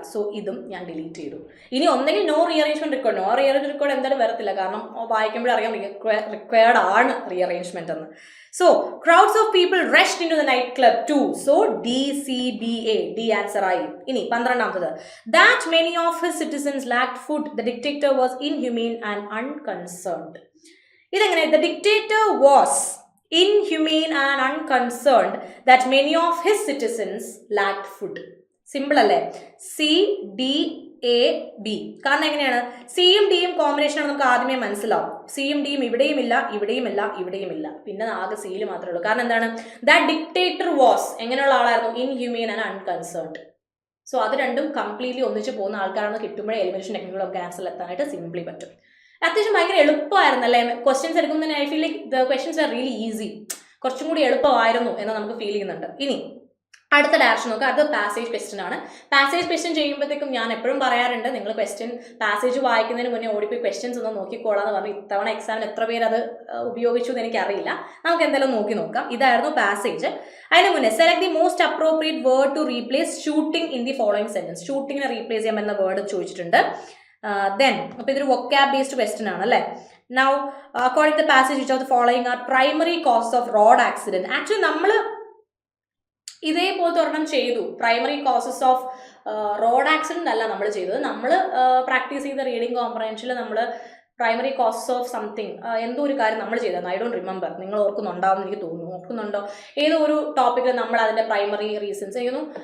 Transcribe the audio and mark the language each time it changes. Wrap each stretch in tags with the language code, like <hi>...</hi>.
<ml>So ഇതും ഞാൻ delete ചെയ്തു. ഇനി ഒന്നെങ്കിൽ no rearrangement record. No rearrange record എന്തായാലും വരത്തില്ല, കാരണം വായിക്കുമ്പോഴേ അറിയാം റിക്വയർഡ് ആണ് റീഅറേഞ്ച്മെന്റ് എന്ന്.</ml> <en>So, crowds of people rushed into the nightclub too. So, DCBA, D answer</en> <ml>ആയി. ഇനി 12ാമത്.</ml> <en>That many of his citizens lacked food, the dictator was inhumane and unconcerned.</en> <ml>ഇതെങ്ങനെ?</ml> <en>The dictator was inhumane and unconcerned that many of his citizens lacked food.</en> <ml>Simple അല്ലേ? CDAB. കാരണം എങ്ങനെയാണ്? സിയും ഡിയും combination ആണ് നമുക്ക് ആദ്യമേ മനസ്സിലാവും. സിയും ഡിയും ഇവിടെയും ഇല്ല, ഇവിടെയും ഇല്ല, ഇവിടെയും ഇല്ല. പിന്നെ ആകെ സിയിൽ മാത്രമേ ഉള്ളൂ. കാരണം എന്താണ്?</ml> <en>that dictator was</en> <ml>എങ്ങനെയുള്ള ആളായിരുന്നു?</ml> <en>Inhuman and unconcerned.</en> <ml>സോ അത് രണ്ടും കംപ്ലീറ്റ്ലി ഒന്നിച്ച് പോകുന്ന ആൾക്കാരാണ് കിട്ടുമ്പോഴേ എലിമിനേഷൻ ടെക്നിക്കുകളൊക്കെ ആൻസറിൽ എത്താനായിട്ട് സിംപ്ലി പറ്റും. അത്യാവശ്യം ഭയങ്കര എളുപ്പമായിരുന്നു അല്ലേ? ക്വസ്റ്റ്യൻസ് എടുക്കുന്നതിന്</ml> <en>I feel like the questions are really easy.</en> <ml>കുറച്ചും കൂടി എളുപ്പമായിരുന്നു എന്ന് നമുക്ക് ഫീൽ ചെയ്യുന്നുണ്ട്. ഇനി അടുത്ത ഡയറക്ഷൻ നോക്കുക. അത് പാസേജ് ക്വസ്റ്റ്യൻ ആണ്. പാസേജ് ക്വസ്റ്റ്യൻ ചെയ്യുമ്പോഴത്തേക്കും ഞാൻ എപ്പോഴും പറയാറുണ്ട്, നിങ്ങൾ ക്വസ്റ്റ്യൻ പാസേജ് വായിക്കുന്നതിന് മുന്നേ ഓടിപ്പോയി ക്വസ്റ്റ്യൻസ് ഒന്ന് നോക്കിക്കോളാന്ന് പറഞ്ഞു. ഇത്തവണ എക്സാമിന് എത്ര പേര് അത് ഉപയോഗിച്ചു എന്ന് എനിക്കറിയില്ല. നമുക്ക് എന്തായാലും നോക്കാം. ഇതായിരുന്നു പാസേജ്. അതിന് മുന്നേ</ml> <en>Select the most appropriate word to replace shooting in the following sentence.</en> <ml>ഷൂട്ടിങ്ങിനെ replace ചെയ്യാൻ പറ്റുന്ന വേർഡ് ചോദിച്ചിട്ടുണ്ട്. ദെൻ അപ്പോൾ ഇതൊരു വൊക്കാബ് ബേസ്ഡ് ക്വസ്റ്റ്യൻ ആണ് അല്ലേ?</ml> <en>Now according to the passage, which of the following are primary causes of road accident?</en> <ml>Actually നമ്മൾ ഇതേപോലത്തെ ഒരെണ്ണം ചെയ്തു. Primary causes off road accident അല്ല നമ്മൾ ചെയ്തത്. നമ്മൾ പ്രാക്ടീസ് ചെയ്ത റീഡിംഗ് കോംപ്രഹെൻഷനിൽ നമ്മൾ പ്രൈമറി കോസസ് ഓഫ് സംതിങ് എന്തോ ഒരു കാര്യം നമ്മൾ ചെയ്തതാണ്.</ml> <en>I don't remember.</en> <ml>നിങ്ങൾ ഓർക്കുന്നുണ്ടാവും എനിക്ക് തോന്നുന്നു. ഓർക്കുന്നുണ്ടോ? ഏതോ ഒരു ടോപ്പിക്കിൽ നമ്മൾ അതിൻ്റെ പ്രൈമറി റീസൺസ് ചെയ്യുന്നു.</ml>